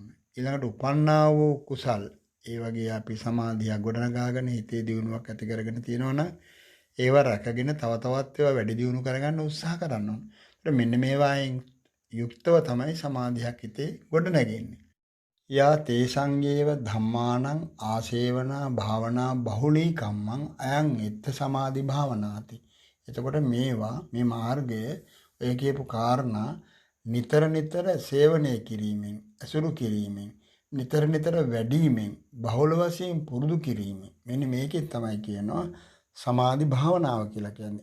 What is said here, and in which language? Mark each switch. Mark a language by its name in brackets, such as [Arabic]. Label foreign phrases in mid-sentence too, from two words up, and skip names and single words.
[Sinhala] ඊළඟට උපන්නා වූ කුසල් ඒ වගේ අපි සමාධියක් ගොඩනගාගෙන හිතේ දියුණුවක් ඇති කරගෙන තියෙනවා නම් ඒව රැකගෙන තව තවත් ඒවා වැඩි දියුණු කරගන්න උත්සාහ කරන්න ඕන. ඒත් මෙන්න මේවායින් යුක්තව තමයි සමාධියක් හිතේ ගොඩනගන්නේ. [Pali] යා තේසංගේව ධම්මානං ආසේවනා භාවනා බහුලී කම්මං අයං එත්ත සමාධි භාවනාති. [Sinhala] එතකොට මේවා මේ මාර්ගය ඔය කියපු කාරණා නිතර නිතර සේවනය කිරීමෙන්, අසුරු කිරීමෙන්, නිතර නිතර වැඩිවීමෙන්, බහුල වශයෙන් පුරුදු කිරීමෙන් මෙන්න මේකෙත් තමයි කියනවා සමාධි භාවනාව කියලා කියන්නේ.